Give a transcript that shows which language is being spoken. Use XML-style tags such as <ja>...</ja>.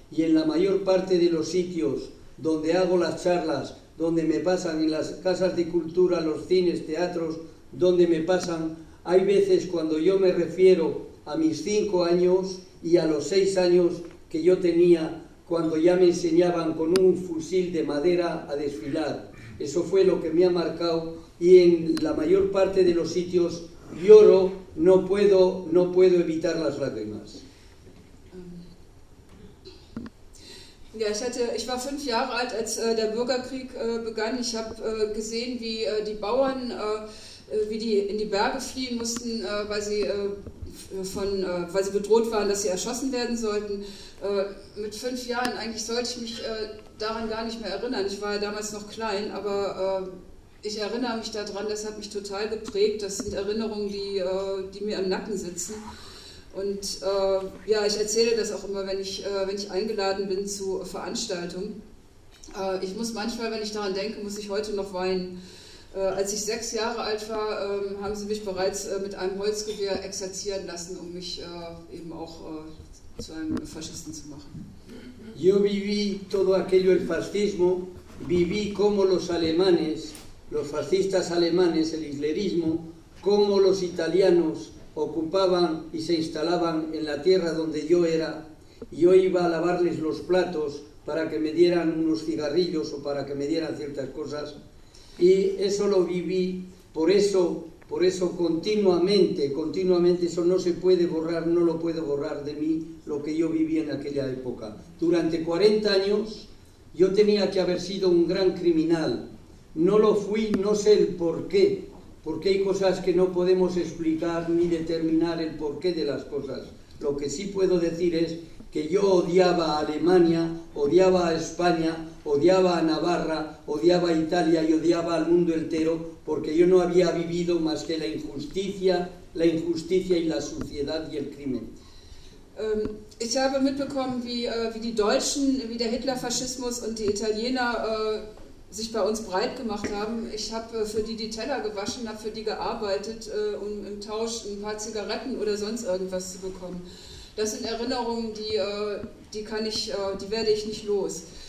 <es>Y en la mayor parte de los sitios donde hago las charlas, donde me pasan, en las casas de cultura, los cines, teatros, donde me pasan, hay veces cuando yo me refiero a mis 5 años y a los 6 años que yo tenía cuando ya me enseñaban con un fusil de madera a desfilar. Eso fue lo que me ha marcado, y en la mayor parte de los sitios lloro, no puedo evitar las lágrimas.</es> <de>Ja, ich war 5 Jahre alt, als der Bürgerkrieg begann. Ich habe gesehen, wie die Bauern, wie die in die Berge fliehen mussten, weil sie weil sie bedroht waren, dass sie erschossen werden sollten. Mit 5 Jahren eigentlich sollte ich mich daran gar nicht mehr erinnern. Ich war ja damals noch klein, aber ich erinnere mich daran, das hat mich total geprägt. Das sind Erinnerungen, die mir am Nacken sitzen. Und ja, ich erzähle das auch immer, wenn ich eingeladen bin zu Veranstaltungen. Ich muss manchmal, wenn ich daran denke, muss ich heute noch weinen. Als ich 6 Jahre alt war, haben sie mich bereits mit einem Holzgewehr exerzieren lassen, um mich eben auch zu einem Faschisten zu machen.</de> <es>Yo viví todo aquello, el fascismo, viví como los alemanes, los fascistas alemanes, el hitlerismo, como los italianos ocupaban y se instalaban en la tierra donde yo era. Yo iba a lavarles los platos para que me dieran unos cigarrillos o para que me dieran ciertas cosas. Y eso lo viví, por eso continuamente, eso no se puede borrar, no lo puedo borrar de mí, lo que yo viví en aquella época. Durante 40 años yo tenía que haber sido un gran criminal. No lo fui, no sé el por qué, porque hay cosas que no podemos explicar ni determinar el porqué de las cosas. Lo que sí puedo decir es que yo odiaba a Alemania, odiaba a España, odiaba a Navarra, odiaba a Italia y odiaba al mundo entero, porque yo no había vivido más que la injusticia y la suciedad y el crimen.</es> <de>Ich habe mitbekommen, wie die Deutschen, wie der Hitlerfaschismus und die Italiener sich bei uns breit gemacht haben. Ich habe für die Teller gewaschen, habe für die gearbeitet, um im Tausch ein paar Zigaretten oder sonst irgendwas zu bekommen. Das sind Erinnerungen, die werde ich nicht los.</de>